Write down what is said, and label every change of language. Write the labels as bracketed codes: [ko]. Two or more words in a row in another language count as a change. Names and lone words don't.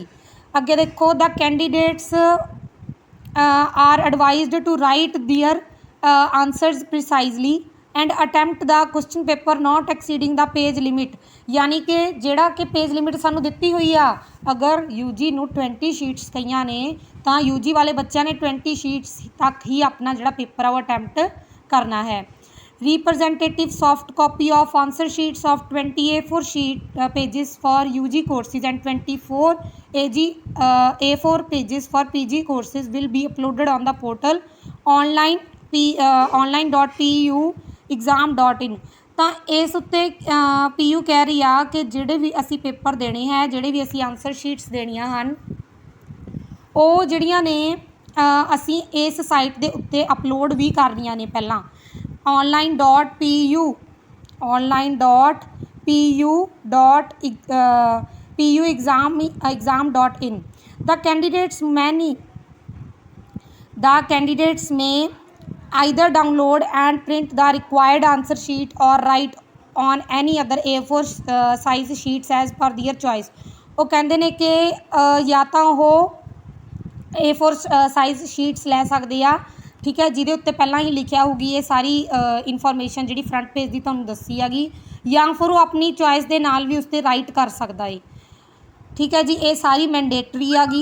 [pa] ਅੱਗੇ ਦੇਖੋ, [en] the candidates are advised to write their answers precisely and attempt the question paper not exceeding the page limit. [pa] ਯਾਨੀ ਕਿ ਜਿਹੜਾ ਕਿ [en] page limit [pa] ਸਾਨੂੰ ਦਿੱਤੀ ਹੋਈ ਆ, ਅਗਰ UG ਨੂੰ 20 ਸ਼ੀਟਸ ਕਹੀਆਂ ਨੇ ਤਾਂ UG ਵਾਲੇ ਬੱਚਿਆਂ ਨੇ 20 ਸ਼ੀਟਸ ਤੱਕ ਹੀ ਆਪਣਾ ਜਿਹੜਾ ਪੇਪਰ ਆ ਉਹ ਅਟੈਂਪਟ ਕਰਨਾ ਹੈ। [en] representative soft copy of answer sheets of 20 A4 sheet pages for UG courses and 24 A4 pages for PG courses will be uploaded on the portal online.pu.exam.in। [pa] ਤਾਂ ਇਸ ਉੱਤੇ PU ਕਹਿ ਰਹੀ ਆ ਕਿ ਜਿਹੜੇ ਵੀ ਅਸੀਂ ਪੇਪਰ ਦੇਣੇ ਹੈ, ਜਿਹੜੇ ਵੀ ਅਸੀਂ [en] answer sheets [pa] ਦੇਣੀਆਂ ਹਨ, ਉਹ ਜਿਹੜੀਆਂ ਨੇ ਅਸੀਂ ਇਸ ਸਾਈਟ ਦੇ ਉੱਤੇ ਅਪਲੋਡ ਵੀ ਕਰਨੀਆਂ ਨੇ ਪਹਿਲਾਂ। online.pu.exam.in। [en] The candidates may either download and print the required answer sheet or write on any other A4 size sheets as per their choice। [pa] ਉਹ ਕਹਿੰਦੇ ਨੇ ਕਿ ਜਾਂ ਤਾਂ ਉਹ [en] A4 size sheets [pa] ਲੈ ਸਕਦੇ ਆ, ਠੀਕ ਹੈ, ਜਿਹਦੇ ਉੱਤੇ ਪਹਿਲਾਂ ਹੀ ਲਿਖਿਆ ਹੋਊਗੀ ਇਹ ਸਾਰੀ ਇਨਫੋਰਮੇਸ਼ਨ ਜਿਹੜੀ [en] front page [pa] ਦੀ ਤੁਹਾਨੂੰ ਦੱਸੀ ਹੈਗੀ, ਜਾਂ ਫਿਰ ਉਹ ਆਪਣੀ ਚੋਇਸ ਦੇ ਨਾਲ ਵੀ ਉਸ 'ਤੇ ਰਾਈਟ ਕਰ ਸਕਦਾ ਹੈ। ਠੀਕ ਹੈ ਜੀ, ਇਹ ਸਾਰੀ ਮੈਂਡੇਟਰੀ ਹੈਗੀ।